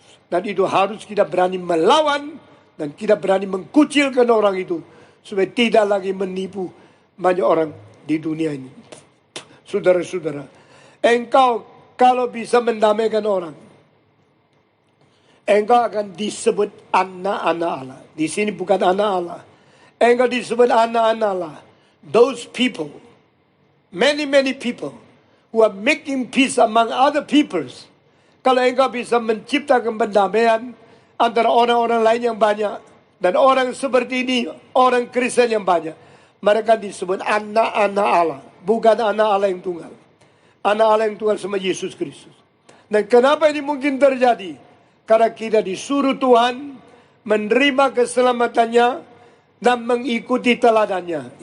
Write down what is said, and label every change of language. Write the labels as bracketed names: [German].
[Indonesian] Dan itu harus kita berani melawan dan kita berani mengkucilkan orang itu supaya tidak lagi menipu banyak orang di dunia ini. Saudara-saudara, engkau kalau bisa mendamaikan orang, engkau akan disebut anak-anak Allah. Di sini bukan anak Allah, engkau disebut anak-anak Allah. [English] Those people, many people who are making peace among other peoples. [Indonesian] Kalau engkau bisa menciptakan pendamaian antara orang-orang lain yang banyak, dan orang seperti ini, orang Kristen yang banyak, mereka disebut anak-anak Allah. bukan anak Allah yang tunggal. Anak Allah yang tunggal sama Yesus Kristus. Dan kenapa ini mungkin terjadi? Karena kita disuruh Tuhan menerima keselamatannya dan mengikuti teladannya.